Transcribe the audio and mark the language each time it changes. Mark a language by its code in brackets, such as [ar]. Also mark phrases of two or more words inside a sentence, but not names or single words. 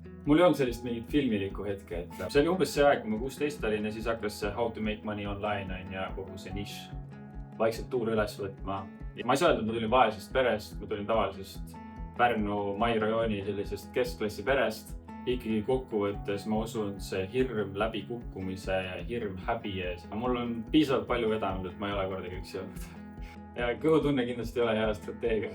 [et] Mul ei olnud sellist mingit filmilikku hetke, et see oli umbes see aeg, kui ma 16 olin ja siis hakkas see [en] How to make money online [et] on ja kogu see nišš vaikselt tuure üles võtma. Ma ei saa öelda, et ma tulin vaesest perest, ma tulin tavalisest Pärnu Mai rajooni sellisest keskklassi perest. Ikkagi kokkuvõttes ma usun see hirm läbikukkumise ja hirm häbi ees. Mul on piisavalt palju vedanud, et ma ei ole kordagi üksi olnud. Ja kõhutunne kindlasti ei ole hea strateegia.